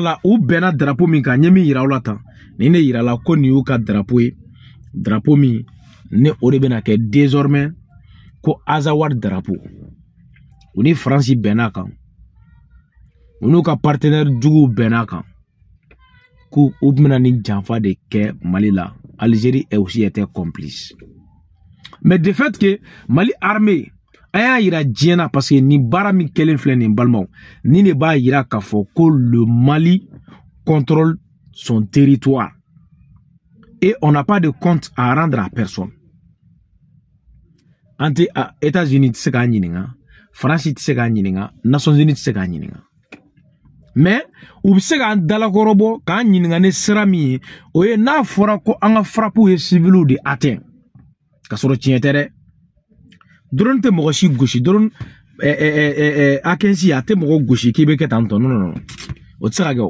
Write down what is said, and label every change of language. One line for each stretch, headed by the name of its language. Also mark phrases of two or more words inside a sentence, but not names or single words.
Bambara: la u bɛnna drapeau min kan ɲɛ min yira u la tan ni ne yira la ko nin y'u ka drapeau ye drapeau min ne o de bɛna kɛ désormais ko Azawad drapeau u ni France bɛnna kan u n'u ka partenaire juguw bɛnna kan ko u bɛna ni janfa de kɛ Mali la.
French: Algérie est aussi été complice. Mais de fait que Mali armée
Bambara: a yira diɲɛna
French: parce que
Bambara: ni bara min kelen filɛ nin balimaw ni ne b'a yira k'a fɔ ko
French: le Mali contrôle son territoire et on n'a pas de compte à rendre à personne.
Bambara: Ante États-Unis tɛ se k'a ɲininka, France tɛ se k'a ɲininka, Nations Unies tɛ se k'a ɲininka. Mais u bɛ se k'an dalakɔrɔbɔ k'an ɲininka ni sira min ye o ye n'a fɔra ko an ka frappe ye civils de atteint ka sɔrɔ tiɲɛ tɛ dɛ. Drone tɛ mɔgɔ si gosi, drone A15 a tɛ mɔgɔ gosi k'i bɛ kɛ tan tɔ non o tɛ se ka kɛ o.